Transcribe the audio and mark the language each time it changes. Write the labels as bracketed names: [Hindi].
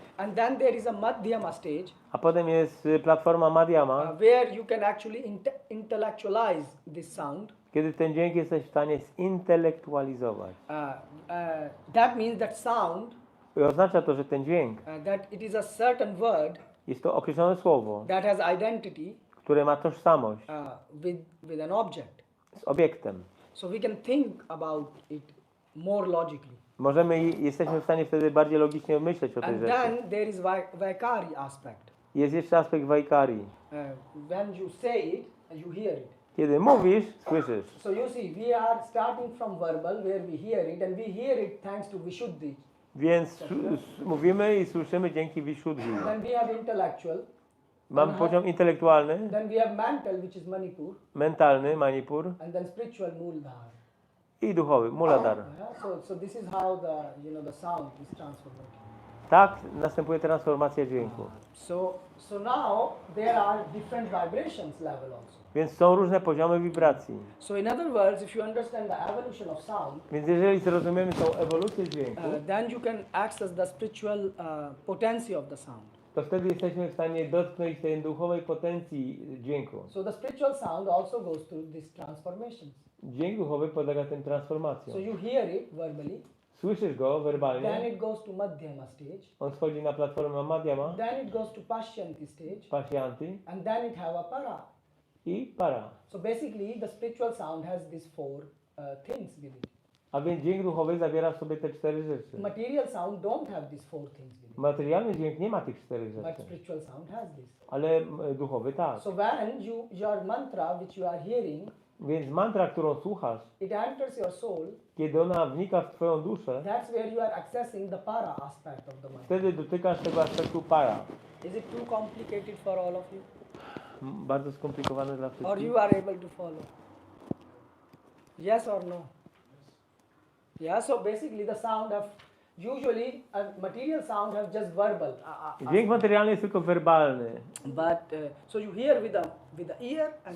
[English] And then there is a madhyama stage [Polish] a potem jest platforma Madhyama, [English] where you can actually intellectualize this sound. [Polish] kiedy ten dźwięk jesteś w stanie zintelektualizować. [English] That means that sound, [Polish] I oznacza to, że ten dźwięk [English] that it is a certain word [Polish] jest to określone słowo, [English] that has identity [Polish] które ma tożsamość [English] with an object. [Polish] z obiektem. [English] So we can think about it more logically. [Polish] Jesteśmy w stanie wtedy bardziej logicznie myśleć o tej [English] And [Polish] rzeczy. [English] then there is Vaikari aspect. [Polish] Jest jeszcze aspekt Vaikari. [English] When you say it, you hear it. [Polish] Kiedy mówisz, słyszysz. [English] So you see, we are starting from verbal where we hear it, and we hear it thanks to Vishuddhi. [Polish] Więc mówimy i słyszymy dzięki Vishuddhi. [English] Then we have intellectual. [Polish] Mamy poziom intelektualny, [English] Then we have mental, which is Manipur, [Polish] mentalny, Manipur [English] and then spiritual, Muladhara. [Polish] i duchowy, Muladhara. [English] So this is how the sound is transformed. [Polish] Tak następuje transformacja dźwięku. [English] So now there are different vibrations level also. [Polish] Więc są różne poziomy wibracji. [English] So in other words, if you understand the evolution of sound, [Polish] Więc jeżeli zrozumiemy tą ewolucję dźwięku, [English] then you can access the spiritual potency of the sound. [Polish] to wtedy jesteśmy w stanie dotknąć tej duchowej potencji dźwięku. [English] So the spiritual sound also goes through these transformations. [Polish] Dźwięk duchowy podlega tym transformacjom. [English] So you hear it verbally, [Polish] Słyszysz go [English] then [Polish] werbalnie, [English] it goes to Madhyama stage, [Polish] on schodzi na platformę Madhyama, [English] then it goes to Pashyanti stage, [Polish] Pashyanti [English] and then it have a para. [Polish] i para. [English] So basically the spiritual sound has these four things with it. [Polish] A więc dźwięk duchowy zawiera w sobie te 4 rzeczy. [English] Material sound don't have these four things with it, [Polish] Materialny dźwięk nie ma tych 4 [English] but [Polish] rzeczy, [English] spiritual sound has this. [Polish] ale duchowy tak. [English] So when your mantra which you are hearing, [Polish] Więc mantra, którą słuchasz, [English] it enters your soul, [Polish] kiedy ona wnika w twoją duszę, [English] that's where you are accessing the para aspect of the mantra. [Polish] wtedy dotykasz tego aspektu para. [English] Is it too complicated for all of you? [Polish] Bardzo skomplikowane dla [English] Or [Polish] wszystkich. [English] you are able to follow? Yes or no? Yeah, so basically the sound of, usually material sound have just verbal. [Polish] Dźwięk materialny jest tylko werbalny. [English] But so you hear with the ear and